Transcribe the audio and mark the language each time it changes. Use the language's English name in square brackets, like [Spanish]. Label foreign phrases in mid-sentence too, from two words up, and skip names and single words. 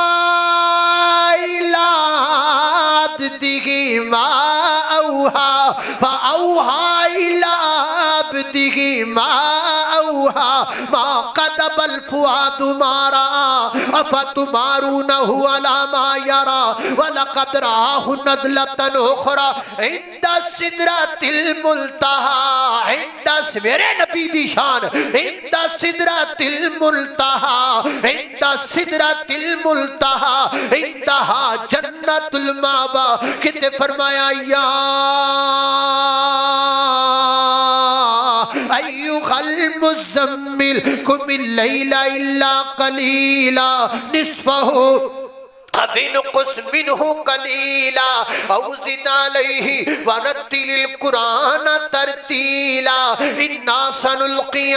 [Arabic] إلى عبده ما أوحى فأوحى إلى عبده ما أوحى ما كذب الفؤاد ما رأى أفتمارونه على ما يرى ولقد رآه نزلة أخرى عند سدرة المنتهى عند [Punjabi] میرے نبی دی شان [Arabic] عند سدرة المنتهى عند سدرة المنتهى عندها جنت المأوى [Punjabi] کتے فرمایا [Arabic] یا ایھا المزمل قم اللیل الا قلیلا نصفہ فانقص منه قليلا او زد عليه ورتل القرآن ترتيلا إنا سنلقي